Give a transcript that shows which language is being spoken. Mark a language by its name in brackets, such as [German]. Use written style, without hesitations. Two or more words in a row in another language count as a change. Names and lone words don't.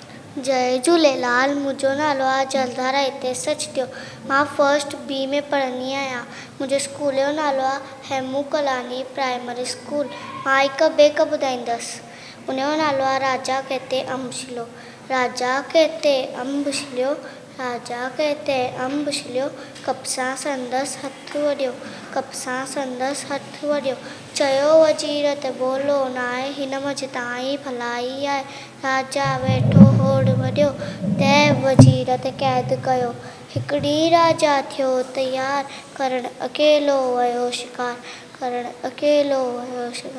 [Sindhi] जय झूलेलाल। मुझो नालो आहे जलधारा हिते सच थियो। मां [English] first B [Sindhi] में पढ़ंदी आहियां। मुंहिंजे स्कूल जो नालो आहे हेमू कलानी [English] primary school. [Sindhi] मां हिकु ॿिए खे ॿुधाईंदसि। उनजो नालो आहे राजा कहते अम्ब छिलियो। राजा कहते अम्ब छिलियो, राजा कहते अम्ब छिलियो, कपसां संदसि हथु वॾियो, कपसां संदसि हथु वॾियो। चयो वज़ीर त बोलो न आहे, हिन मंझि तव्हांजी भलाई आहे। राजा वेठो होड़ वॾियो, तंहिं वज़ीर ते क़ैद कयो। हिकु ॾींहुं राजा थियो तयारु, करणु अकेलो वियो शिकार, करणु अकेलो वियो शिकार।